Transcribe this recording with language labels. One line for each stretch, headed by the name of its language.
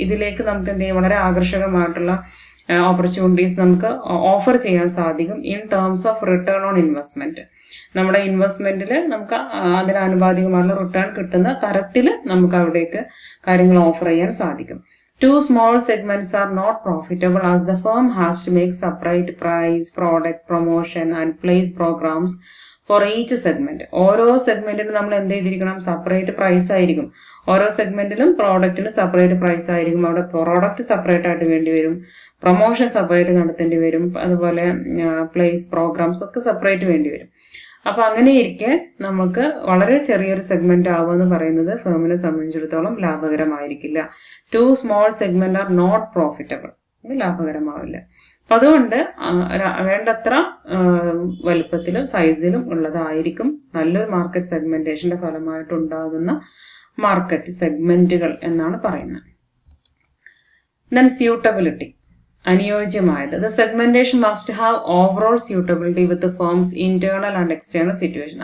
Malayalam: ഇതിലേക്ക് നമുക്ക് എന്ത് ചെയ്യും, വളരെ ആകർഷകമായിട്ടുള്ള ഓപ്പർച്യൂണിറ്റീസ് നമുക്ക് ഓഫർ ചെയ്യാൻ സാധിക്കും
English: In terms of return on investment.
Malayalam: നമ്മുടെ ഇൻവെസ്റ്റ്മെന്റിൽ നമുക്ക് അതിനാനുപാതികമായിട്ടുള്ള റിട്ടേൺ കിട്ടുന്ന തരത്തിൽ നമുക്ക് അവിടേക്ക് കാര്യങ്ങൾ ഓഫർ ചെയ്യാൻ സാധിക്കും.
English: Two small segments are not profitable as the firm has to make separate price, product, promotion and place programs for each segment.
Malayalam: ഓരോ സെഗ്മെന്റിനും നമ്മൾ എന്ത് ചെയ്തിരിക്കണം? സെപ്പറേറ്റ് പ്രൈസ് ആയിരിക്കും. ഓരോ സെഗ്മെന്റിലും പ്രോഡക്റ്റിന് സെപ്പറേറ്റ് പ്രൈസ് ആയിരിക്കും. അവിടെ പ്രോഡക്റ്റ് സെപ്പറേറ്റ് ആയിട്ട് വേണ്ടി വരും, പ്രൊമോഷൻ സെപ്പറേറ്റ് നടത്തേണ്ടി വരും, അതുപോലെ പ്ലേസ് പ്രോഗ്രാംസ് ഒക്കെ സെപ്പറേറ്റ് വേണ്ടി വരും. അപ്പൊ അങ്ങനെ ഇരിക്കെ നമുക്ക് വളരെ ചെറിയൊരു സെഗ്മെന്റ് ആവുമെന്ന് പറയുന്നത് ഫേമിനെ സംബന്ധിച്ചിടത്തോളം ലാഭകരമായിരിക്കില്ല.
English: 2 small segment are not profitable.
Malayalam: ഇത് ലാഭകരമാവില്ല. അപ്പൊ അതുകൊണ്ട് വേണ്ടത്ര വലുപ്പത്തിലും സൈസിലും ഉള്ളതായിരിക്കും നല്ലൊരു മാർക്കറ്റ് സെഗ്മെന്റേഷന്റെ ഫലമായിട്ട് ഉണ്ടാകുന്ന മാർക്കറ്റ് സെഗ്മെന്റുകൾ എന്നാണ് പറയുന്നത്.
English: then suitability,
Malayalam: അനുയോജ്യമായത്.
English: The segmentation must have overall suitability with firm's internal and external situation.